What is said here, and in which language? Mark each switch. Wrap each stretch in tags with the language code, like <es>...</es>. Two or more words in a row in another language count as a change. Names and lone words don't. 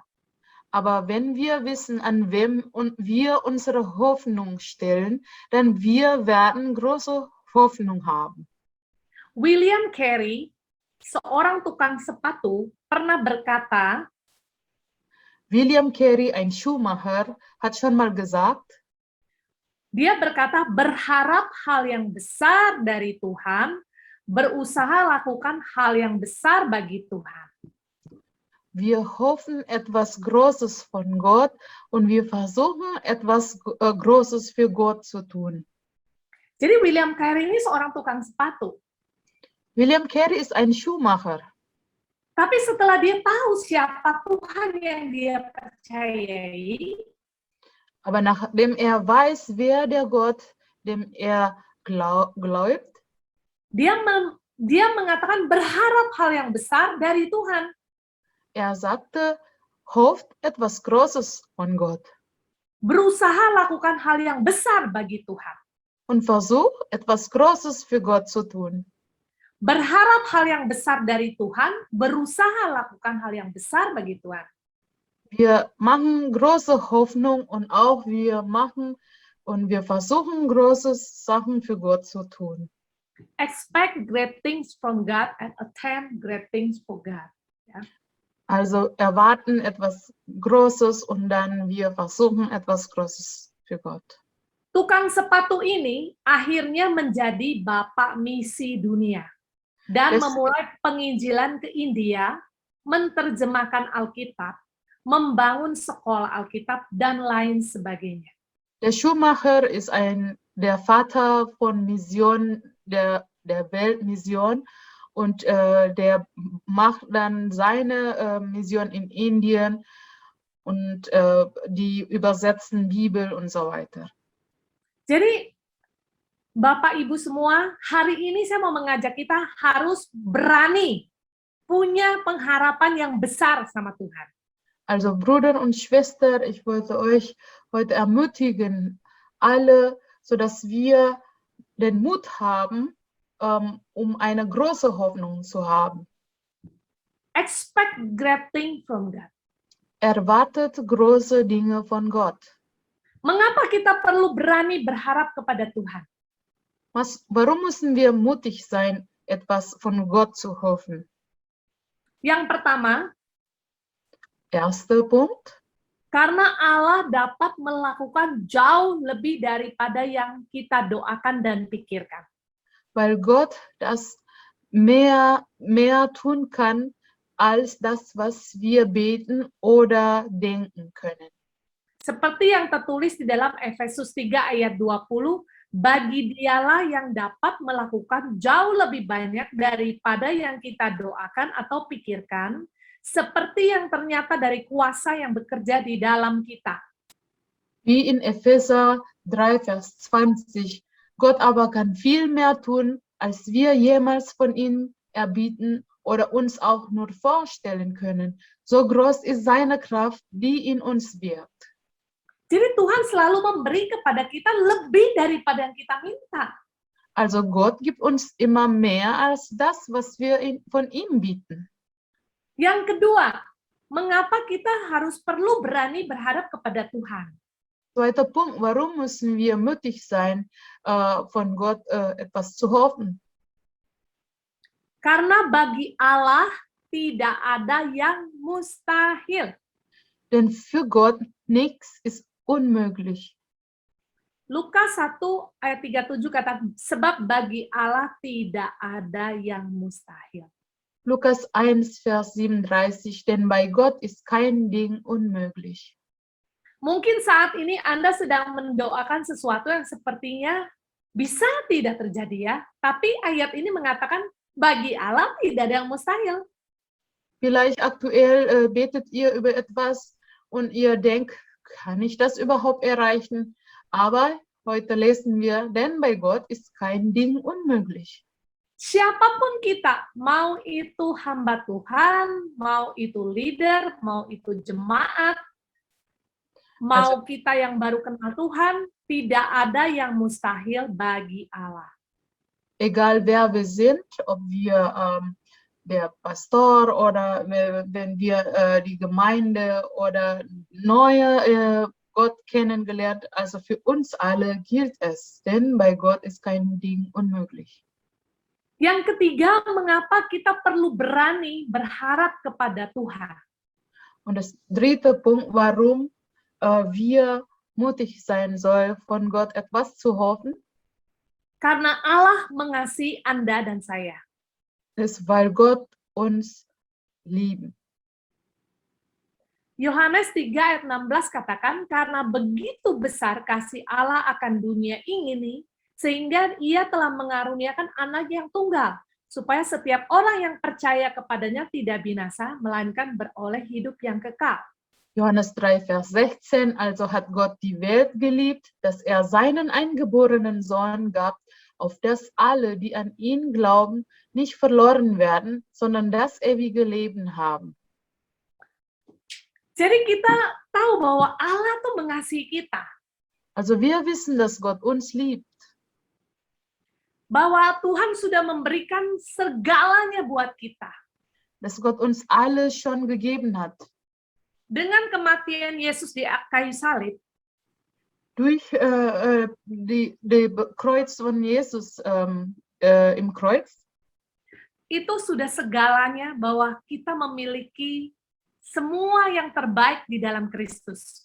<de>Aber wenn wir wissen, an wem wir unsere Hoffnung stellen, dann wir werden große Hoffnung haben.</de> <id>William Carey, seorang tukang sepatu, pernah berkata,</id> <de>William Carey, ein Schuhmacher, hat schon mal gesagt,</de> <id>Dia berkata, berharap hal yang besar dari Tuhan, berusaha lakukan hal yang besar bagi Tuhan.</id> <de>wir hoffen etwas Großes von Gott und wir versuchen etwas Großes für Gott zu tun.</de> <id>Jadi William Carey ini seorang tukang sepatu.</id> <de>William Carey ist ein Schuhmacher.</de> <id>Tapi setelah dia tahu siapa Tuhan yang dia percayai,</id> <de>Aber nachdem er weiß, wer der Gott, dem er glaubt,</de> <id>dia mengatakan berharap hal yang besar dari Tuhan.</id> <de>er sagte, hofft etwas Großes von Gott</de> <id>Berusaha lakukan hal yang besar bagi Tuhan.</id> <de>und versucht etwas Großes für Gott zu tun.</de> <id>Berharap hal yang besar dari Tuhan, berusaha lakukan hal yang besar bagi Tuhan.</id> <de>Wir machen große Hoffnung und auch wir versuchen große Sachen für Gott zu tun.</de> <en>Expect great things from God and attempt great things for God.</en> <de>Also erwarten etwas Großes und dann wir versuchen etwas Großes für Gott.</de> <id>Tukang sepatu ini akhirnya menjadi bapak misi dunia dan memulai penginjilan ke India, menerjemahkan Alkitab, membangun sekolah Alkitab, dan lain sebagainya.</id> <de>Der Schuhmacher ist der Vater von Mission, der Weltmission, und der macht dann seine Mission in Indien und die übersetzen Bibel und so weiter.</de> <id>Jadi Bapak Ibu semua, hari ini saya mau mengajak kita harus berani punya pengharapan yang besar sama Tuhan.</id> <de>Also Bruder und Schwester, ich wollte euch heute ermutigen, alle, sodass wir den Mut haben, eine große Hoffnung zu haben.</de> <en>Expect great things from God.</en> <de>Erwartet große Dinge von Gott.</de> <id>Mengapa kita perlu berani berharap kepada Tuhan?</id> <de>Warum müssen wir mutig sein, etwas von Gott zu hoffen?</de> <id>Yang pertama,</id> <de>Erster Punkt.</de> <id>karena Allah dapat melakukan jauh lebih daripada yang kita doakan dan pikirkan.</id> <de>Weil Gott das mehr tun kann, als das, was wir beten oder denken können.</de> <id>Seperti yang tertulis di dalam Efesus 3 ayat 20, bagi Dialah yang dapat melakukan jauh lebih banyak daripada yang kita doakan atau pikirkan, seperti yang ternyata dari kuasa yang bekerja di dalam kita.</id> <de>Wie in Epheser 3, Vers 20, Gott aber kann viel mehr tun, als wir jemals von ihm erbieten oder uns auch nur vorstellen können. So groß ist seine Kraft, die in uns wirkt.</de> <id>Jadi Tuhan selalu memberi kepada kita lebih daripada yang kita minta.</id> <de>Also Gott gibt uns immer mehr als das, was wir von ihm bieten.</de> <id>Yang kedua, mengapa kita harus perlu berani berharap kepada Tuhan?</id> <de>Zweiter Punkt, warum müssen wir mutig sein, von Gott etwas zu hoffen?</de> <id>Karena bagi Allah tidak ada yang mustahil.</id> <de>Denn für Gott nichts ist unmöglich.</de> <id>Lukas 1 ayat 37 kata, sebab bagi Allah tidak ada yang mustahil.</id> <de>Lukas 1, Vers 37, denn bei Gott ist kein Ding unmöglich.</de> <id>Mungkin saat ini Anda sedang mendoakan sesuatu yang sepertinya bisa tidak terjadi ya, tapi ayat ini mengatakan bagi Allah tidak ada yang mustahil.</id> <de>Vielleicht aktuell betet ihr über etwas und ihr denkt, kann ich das überhaupt erreichen? Aber heute lesen wir, denn bei Gott ist kein Ding unmöglich.</de> <id>Siapapun kita, mau itu hamba Tuhan, mau itu leader, mau itu jemaat, mau kita yang baru kenal Tuhan, tidak ada yang mustahil bagi Allah.</id> <de>Egal wer wir sind, ob wir der Pastor oder wenn wir die Gemeinde oder neue Gott kennengelernt, also für uns alle gilt es, denn bei Gott ist kein Ding unmöglich.</de> <id>Yang ketiga, mengapa kita perlu berani berharap kepada Tuhan?</id> <de>Und das dritte Punkt, warum wir mutig sein sollen, von Gott etwas zu hoffen,</de> <id>Karena Allah mengasihi Anda dan saya.</id> <de>ist, weil Gott uns liebt.</de> <id>Yohanes 3 ayat 16 katakan, karena begitu besar kasih Allah akan dunia ini, sehingga ia telah mengaruniakan anak yang tunggal, supaya setiap orang yang percaya kepadanya tidak binasa, melainkan beroleh hidup yang kekal.</id> <de>Johannes 3, Vers 16, also hat Gott die Welt geliebt, dass er seinen eingeborenen Sohn gab, auf dass alle, die an ihn glauben, nicht verloren werden, sondern das ewige Leben haben.</de> <id>Jadi kita tahu bahwa Allah tuh mengasihi kita,</id> <de>Also wir wissen, dass Gott uns liebt,</de> <id>bahwa Tuhan sudah memberikan segalanya buat kita.</id> <de>dass Gott uns alles schon gegeben hat.</de> <id>Dengan kematian Yesus di kayu salib,</id> <de>Durch die Kreuz von Jesus im Kreuz</de> <id>itu sudah segalanya bahwa kita memiliki semua yang terbaik di dalam Kristus.</id>